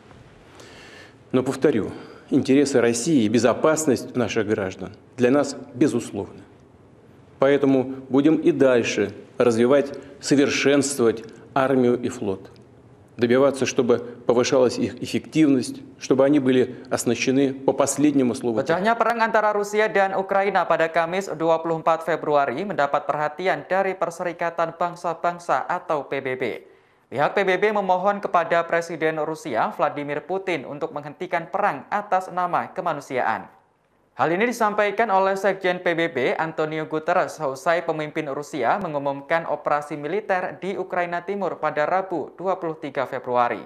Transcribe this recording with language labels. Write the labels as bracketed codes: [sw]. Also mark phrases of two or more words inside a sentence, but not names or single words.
[ru] Но, повторю, интересы России и безопасность наших граждан для нас безусловны. Поэтому будем и дальше развивать, совершенствовать армию и флот. Добиваться, чтобы повышалась их эффективность, чтобы они были оснащены по последнему слову. [id] Pecahnya perang antara Rusia dan Ukraina pada Kamis 24 Februari mendapat perhatian dari Perserikatan Bangsa-Bangsa atau PBB. Pihak PBB memohon kepada Presiden Rusia Vladimir Putin untuk menghentikan perang atas nama kemanusiaan. Hal ini disampaikan oleh Sekjen PBB Antonio Guterres seusai pemimpin Rusia mengumumkan operasi militer di Ukraina Timur pada Rabu 23 Februari.